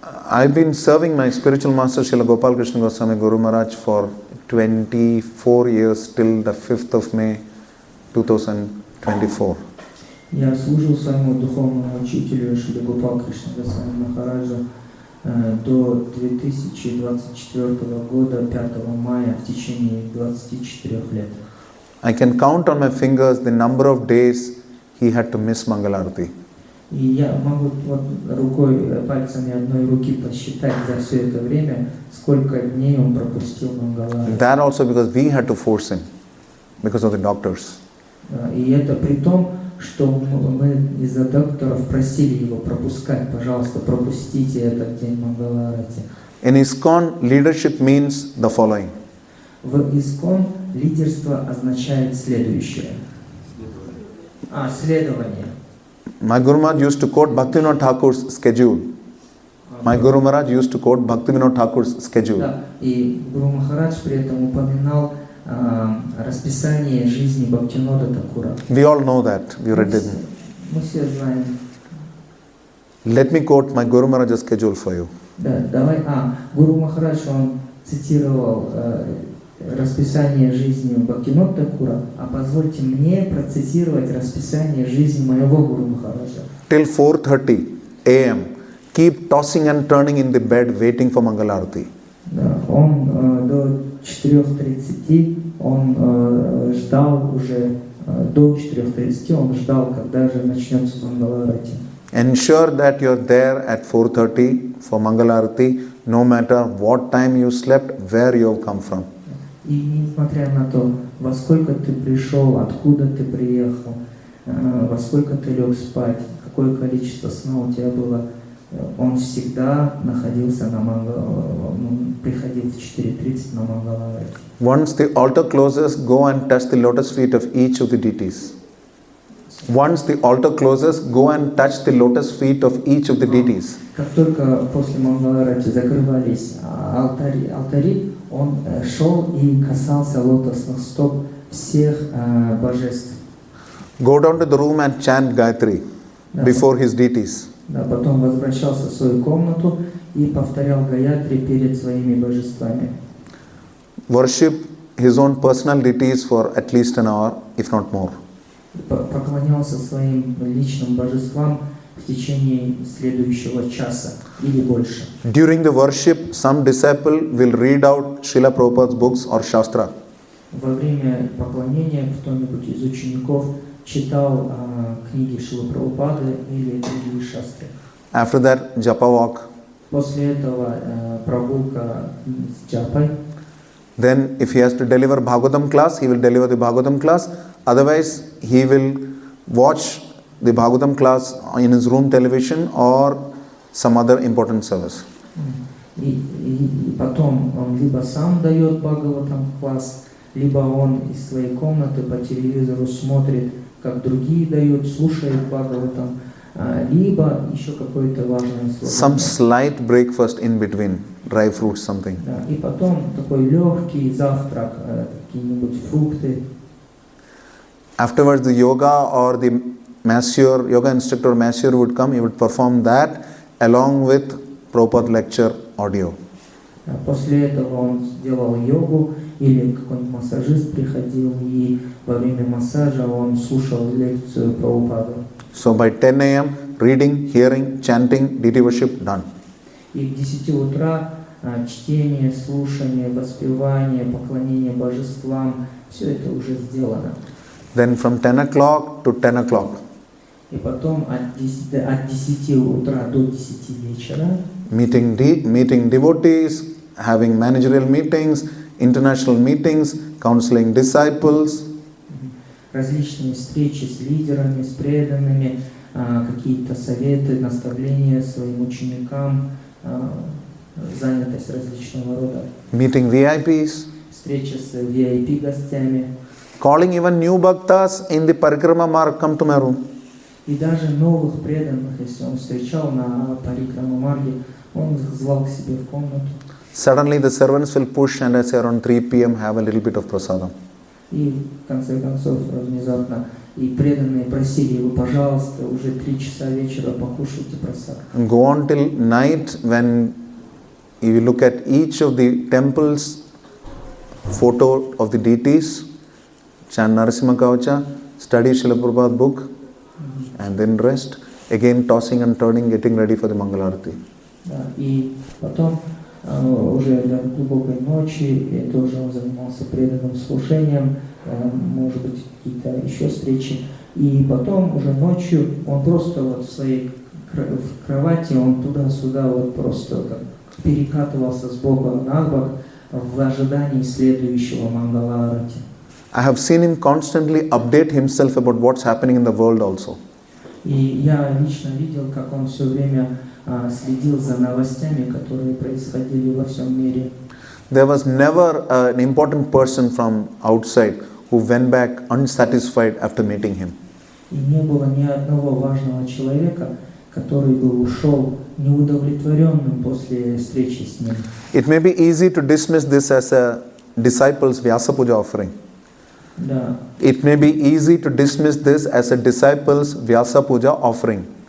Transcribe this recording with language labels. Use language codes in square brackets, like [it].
[en] I've been serving my spiritual master Srila Gopal Krishna Goswami Guru Maharaj for 24 years till the 5th of May 2024. [ru] Я служил своему духовному учителю Шри Гопал Кришна Госвами Махараджа до 2024 года, 5 мая, в течение 24 лет. [en] I can count on my fingers the number of days he had to miss Mangalarti. [ru] И я могу вот рукой, пальцами одной руки посчитать за все это время, сколько дней он пропустил Мангаларти. [en] That also because we had to force him because of the doctors. [ru] И это при том, что мы из-за докторов просили его пропускать, пожалуйста, пропустите этот день Мангаларати. [en] In ISKCON, leadership means the following. [ru] В ИСККОН лидерство означает следующее. Следование. [en] My Guru Maharaj used to quote Bhaktivinoda Thakur's schedule. My Guru Maharaj used to quote Bhaktivinoda Thakur's schedule. [ru] Да, и Гуру Махарадж при этом упоминал расписание жизни Бхактивинода Thakura. [en] We all know that. We read it. [ru] Мы все знаем. [en] Let me quote my Guru Maharaj's schedule for you. [ru] Да, давай. Гуру Махарадж, он цитировал расписание жизни Бхактивинода Thakura, позвольте мне процитировать расписание жизни моего Гуру Махараджа. [en] Till 4:30 a.m. keep tossing and turning in the bed waiting for Mangalarti. [ru] Да, он до 4:30 он ждал уже, до 4:30 он ждал, когда же начнется Мангаларати. [en] Ensure that you are there at 4:30 for Mangalarati, no matter what time you slept, where you have come from. [ru] И несмотря на то, во сколько ты пришел, откуда ты приехал, во сколько ты лег спать, какое количество сна у тебя было, он всегда находился на приходил в 4:30 на Мангаларате. [en] Once the altar closes, go and touch the lotus feet of each of the deities. Once the altar closes, go and touch the lotus feet of each of the deities. [ru] Как только после Мангаларати закрывались алтари, он шел и касался лотосных стоп всех божеств. [en] Go down to the room and chant Gayatri before his deities. [ru] Да, потом возвращался в свою комнату и повторял Гаятри перед своими божествами. [en] Worship his own personal deities for at least an hour, if not more. [ru] Поклонялся своим личным божествам в течение следующего часа или больше. [en] During the worship, some disciple will read out Srila Prabhupada's books or Shastra. [ru] Во время поклонения кто-нибудь из учеников читал книги Шрилы Прабхупады или другие шастры. [en] After that, japa walk. [ru] После этого прогулка с джапой. [en] Then, if he has to deliver Bhagavatam class, he will deliver the Bhagavatam class. Otherwise, he will watch the Bhagavatam class in his room television or some other important service. [ru] И потом он либо сам дает Бхагаватам класс, либо он из своей комнаты по телевизору смотрит, как другие дают, слушает Бхагаватам, либо еще какое-то важное слово. [en] Some slight breakfast in between, dry fruits, something. [ru] Да, и потом такой легкий завтрак, какие-нибудь фрукты. [en] Afterwards, the yoga or the masseur, yoga instructor or masseur would come, he would perform that along with Prabhupada lecture audio. [ru] После этого он сделал йогу, или какой-нибудь массажист приходил, и во время массажа он слушал лекцию Прабхупады. [en] So by 10 a.m., reading, hearing, chanting, deity worship, done. [ru] И к 10 утра чтение, слушание, воспевание, поклонение божествам, все это уже сделано. [en] Then from 10 o'clock to 10 o'clock, [ru] И потом от 10 утра до 10 вечера [en] meeting devotees, having managerial meetings, international meetings, counseling disciples, [ru] различные встречи с лидерами, с преданными, какие-то советы, наставления своим ученикам, занятость различного рода. [en] meeting VIPs, [ru] Встреча с VIP-гостями. [en] calling even new bhaktas in the parikrama marg, come to my room. [ru] И даже новых преданных, если он встречал на Парикрама-марге, он их звал к себе в комнату. [en] Suddenly the servants will push and I say around 3 p.m. have a little bit of prasadam. [ru] И в конце концов, внезапно, и преданные просили его, пожалуйста, уже 3 часа вечера покушайте просад. [en] And go on till night when you look at each of the temples, photo of the deities, chant Narasimha Kavacha, study Srila Prabhupada book, and then rest. Again tossing and turning, getting ready for the Mangalarati. [ru] Да, и потом уже до глубокой ночи тоже он занимался преданным слушанием, может быть, какие-то еще встречи. И потом уже ночью он просто вот в своей кровати, он туда-сюда вот просто как перекатывался с бока на бок в ожидании следующего Мангаларати. [en] I have seen him constantly update himself about what's happening in the world also. [ru] И я лично видел, как он все время следил за новостями, которые происходили во всем мире. [en] There was never an important person from outside who went back unsatisfied after meeting him. [ru] И не было ни одного важного человека, который бы ушел неудовлетворенным после встречи с ним. [en] It may be easy to dismiss this as a disciple's Vyasa Puja offering. [ru] Да. [en] It may be easy to dismiss this as a disciple's Vyasa Puja offering.